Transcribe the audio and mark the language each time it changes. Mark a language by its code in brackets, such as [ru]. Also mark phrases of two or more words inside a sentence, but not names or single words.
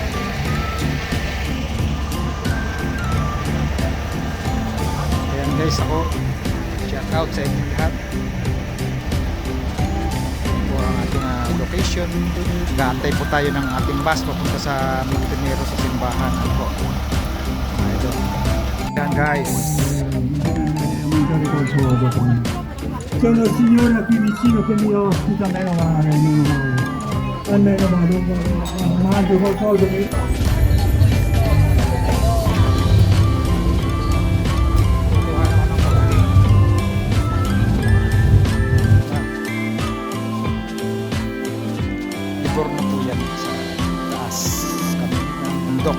[tl] Ayan guys, ako shout out sa inyo lahat. Ito ang ating location. Gaantay po tayo ng ating bus papunta sa Montenegro sa simbahan. Ano po? Ayan guys. [it] C'è una signora qui vicino che mi ospita, meno male, almeno vado, mangio qualcosa che... [tl] Livorno po yan sa taas kami ng bundok.